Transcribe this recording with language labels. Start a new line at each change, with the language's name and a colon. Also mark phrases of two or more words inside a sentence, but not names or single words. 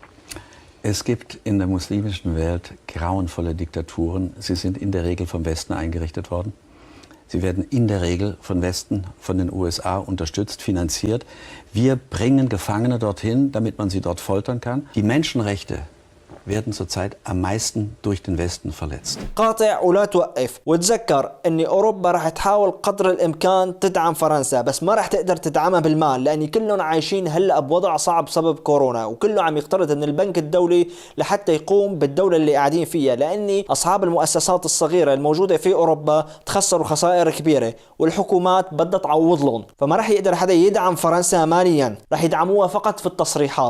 German: Es gibt in der muslimischen Welt grauenvolle Diktaturen. Sie sind in der Regel vom Westen eingerichtet worden. Sie werden in der Regel von Westen, von den USA unterstützt, finanziert. Wir bringen Gefangene dorthin, damit man sie dort foltern kann. Die Menschenrechte werden zurzeit am meisten durch den Westen verletzt.
Arabic: قاطع ولا توقف، وتذكر ان اوروبا راح تحاول قدر الامكان تدعم فرنسا، بس ما راح تقدر تدعمها بالمال، لان كلهم عايشين هلا بوضع صعب بسبب كورونا، وكله عم يقترض من البنك الدولي لحتى يقوم بالدولة اللي قاعدين فيها، لان اصحاب المؤسسات الصغيرة الموجودة في اوروبا تخسروا خسائر كبيرة، والحكومات بدها تعوض لهم، فما راح يقدر حدا يدعم فرنسا ماليا، راح يدعموها فقط في التصريحات.